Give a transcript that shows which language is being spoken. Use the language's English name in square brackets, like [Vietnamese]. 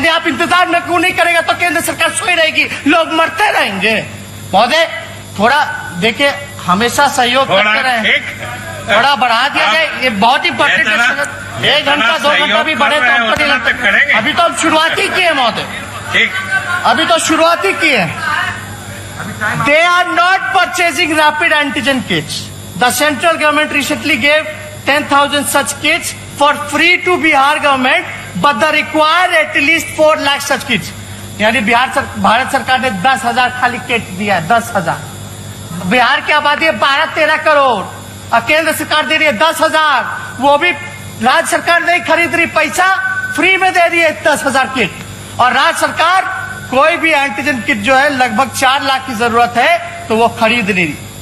[Hindi] यानी आप इंतजार में क्यों नहीं करेगा तो केंद्र सरकार सोई रहेगी, लोग मरते रहेंगे। महोदय थोड़ा देखिए, हमेशा सहयोग करते रहे, थोड़ा बढ़ा दिया जाए, ये बहुत इंपॉर्टेंट है। 1 घंटा 2 घंटा भी बढ़े तो हमको नहीं लगता। अभी तो हम शुरुआत ही किए महोदय, अभी तो शुरुआत ही किए। [English] They are not purchasing rapid antigen kits. The central government recently gave 10,000 such kits for free to Bihar government, but they require at least 4 lakh such kits. [Hindi] यानी भारत सरकार ने 10,000 खाली किट दिया है, 10,000। बिहार की आबादी है 12-13 करोड़ और केंद्र सरकार दे रही है 10,000। वो भी राज्य सरकार नहीं खरीद रही, पैसा फ्री में दे रही है 10,000 किट। और राज्य सरकार कोई भी एंटीजन किट जो है लगभग 4 लाख की जरूरत है तो वो खरीद नहीं रही।